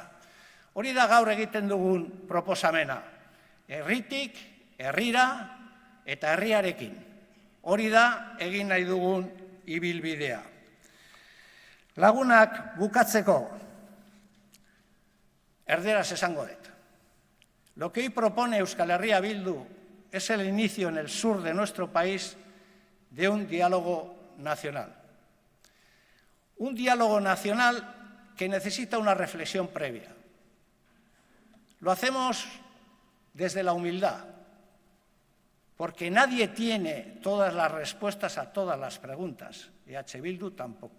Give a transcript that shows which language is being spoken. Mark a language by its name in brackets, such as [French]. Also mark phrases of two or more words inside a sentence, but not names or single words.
[Basque] Hori da gaur egiten dugun proposamena. Herritik, herrira eta herriarekin. Hori da egin nahi dugun ibilbidea. Lagunak bukatzeko, erderaz esango dut. [Spanish] Lo que hoy propone Euskal Herria Bildu es el inicio en el sur de nuestro país de un diálogo nacional. Un diálogo nacional que necesita una reflexión previa. Lo hacemos desde la humildad, porque nadie tiene todas las respuestas a todas las preguntas, EH Bildu tampoco.